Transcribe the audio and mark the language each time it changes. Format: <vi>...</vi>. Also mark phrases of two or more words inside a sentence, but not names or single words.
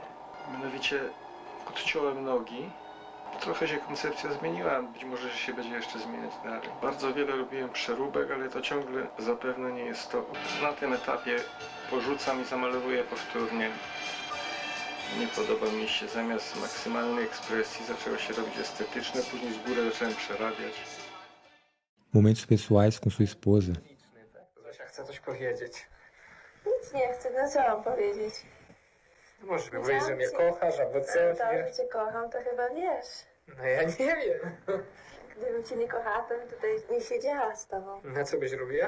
<pl>Mianowicie odciąłem nogi. Trochę się koncepcja zmieniła, być może się będzie jeszcze zmieniać dalej. Bardzo wiele robiłem przeróbek, ale to ciągle zapewne nie jest to. Na tym etapie porzucam i zamalowuję powtórnie. Nie podoba mi się, zamiast maksymalnej ekspresji zaczęło się robić estetyczne, później z góry zacząłem przerabiać.</pl> <pt>Momentos pessoais com sua esposa.</pt> <pl>Zosia chce coś powiedzieć. Nic nie chcę, no co mam powiedzieć? Może powiedzieć, że mnie kochasz, albo coś, To, że cię kocham, to chyba wiesz. No ja nie wiem. Gdybym cię nie kochała, to bym tutaj nie siedziała z tobą. Na co byś robiła?</pl>